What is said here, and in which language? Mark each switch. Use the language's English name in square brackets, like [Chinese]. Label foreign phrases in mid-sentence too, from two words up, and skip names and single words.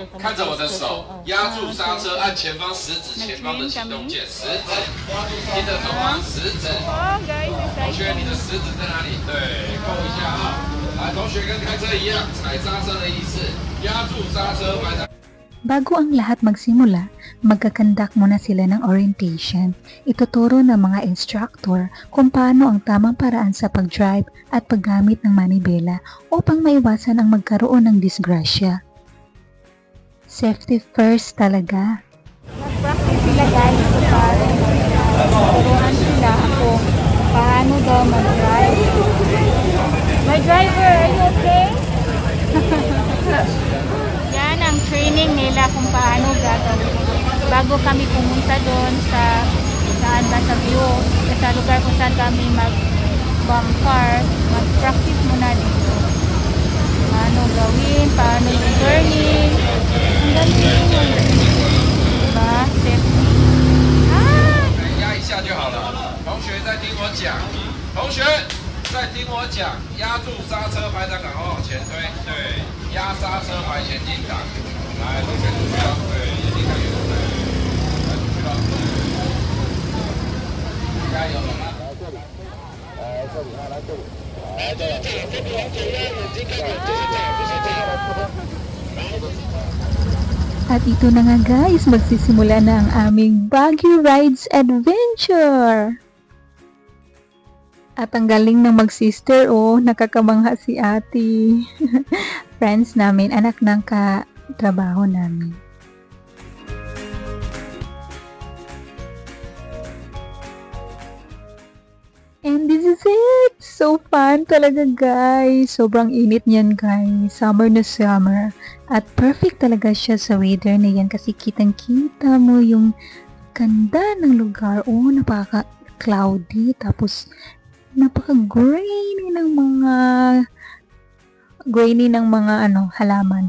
[Chinese] 看着我的手，压住刹车，按前方食指前方的启动键，食指，听得懂吗？食指。同学，你的食指在哪里？对，扣一下啊！来，同学跟开车一样，踩刹车的意思，压住刹车，把它。 [Filipino] Bago ang lahat magsimula, magkakandak muna sila ng orientation. Ituturo ng mga instructor kung paano ang tamang paraan sa pag-drive at paggamit ng manibela upang maiwasan ang magkaroon ng disgrasya. [English] Safety first talaga. [Filipino] Nag-practice sila guys. Turuan sila ako paano daw mag-drive. [English] My driver, are you okay? [Filipino] Yan ang training nila kung paano gagawin. Bago kami pumunta doon sa saan ba sa view, sa lugar kung saan kami mag-car, mag-practice muna dito. Paano gawin, paano yung turning. Ang galing. Diba? Safety. [Chinese] 压一下就好了。同学再听我讲，同学再听我讲，压住刹车，排档赶快往前推，对，压刹车排前进档。来，同学出去了，对，眼睛看远，对，来出去了，加油，来这里，来这里，来这里，来这里，这边往左边，眼睛看远，就是这样，就是这样，然后。 [Filipino] At ito na nga guys, magsisimula na ang aming Baguio Rides Adventure! At ang galing ng mag-sister, oh, nakakamangha si ate. Friends namin, anak ng katrabaho namin. [English] And this is it! So fun talaga guys! [Filipino] Sobrang init niyan guys. Summer na summer. At perfect talaga siya sa weather na yan kasi kitang-kita mo yung ganda ng lugar. Oh, napaka-cloudy. Tapos, napaka-grainy ng mga halaman.